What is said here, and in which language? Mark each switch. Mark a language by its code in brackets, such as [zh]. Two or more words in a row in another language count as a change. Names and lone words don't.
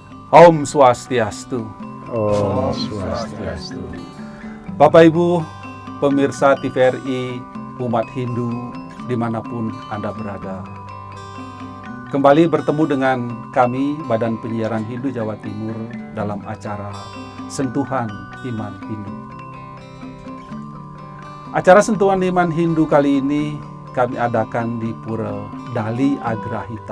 [sa] Om Swastiastu. Om Swastiastu. [id] Bapak Ibu, pemirsa TVRI, umat Hindu dimanapun Anda berada. Kembali bertemu dengan kami, Badan Penyiaran Hindu Jawa Timur, dalam acara Sentuhan Iman Hindu. Acara Sentuhan Iman Hindu kali ini kami adakan di Pura Dali Agrahita.